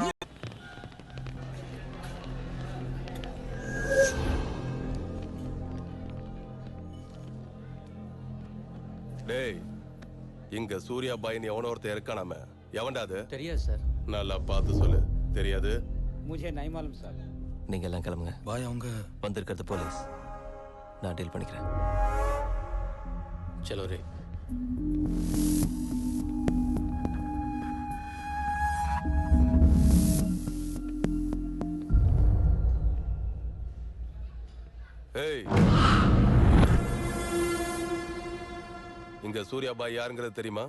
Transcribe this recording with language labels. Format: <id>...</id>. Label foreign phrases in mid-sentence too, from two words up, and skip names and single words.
<ta>டேய், இங்க சூர்யா பாய்னு எவனோ ஒருத்தன் இருக்கானாமே, எவன்டா அது? தெரியாது சார். நல்லா பார்த்து சொல்லு. தெரியாது?</ta> <hi>मुझे नहीं मालूम सर.</hi> <ta>நீங்க எல்லாம் கிளம்புங்க. பாய் அவங்க வந்திருக்கிறது போலீஸ். நான் டீல் பண்ணிக்கிறேன்.</ta> <hi>चलो रे</hi> <ta>ஏய் இங்க சூர்யா பாய் யாருங்கிறது தெரியுமா?</ta>